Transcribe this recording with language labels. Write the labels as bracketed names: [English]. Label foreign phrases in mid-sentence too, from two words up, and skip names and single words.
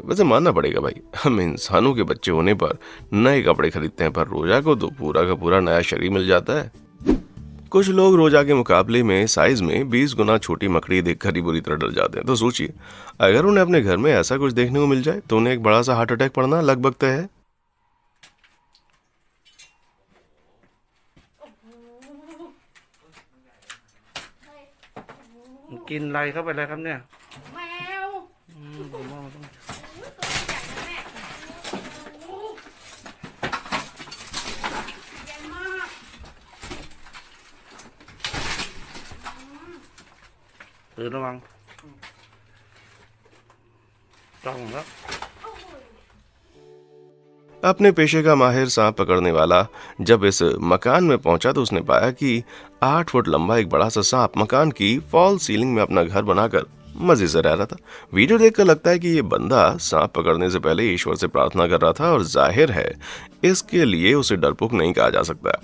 [Hindi] वैसे मानना पड़ेगा भाई, हम इंसानों के बच्चे होने पर नए कपड़े खरीदते हैं, पर रोजा को तो पूरा का पूरा नया शरीर मिल जाता है। कुछ लोग रोजा के मुकाबले में साइज में 20 गुना छोटी मकड़ी देखकर ही बुरी तरह डर जाते हैं। तो सोचिए, अगर उन्हें अपने घर में ऐसा कुछ देखने को मिल जाए तो उन्हें एक बड़ा सा [English] heart attack [Hindi] पड़ना लगभग तय है। [Thai] กินอะไรเข้าไปแล้วครับเนี่ย แมว ผมว่ามันต้อง ใหญ่มาก ตื่นระวังจ้องแล้ว [Hindi] अपने पेशे का माहिर सांप पकड़ने वाला जब इस मकान में पहुंचा तो उसने पाया कि 8 फुट लंबा एक बड़ा सा सांप मकान की [English] false ceiling [Hindi] में अपना घर बनाकर मजे से रह रहा था। वीडियो देखकर लगता है कि ये बंदा सांप पकड़ने से पहले ईश्वर से प्रार्थना कर रहा था और जाहिर है इसके लिए उसे डरपोक नहीं कहा जा सकता।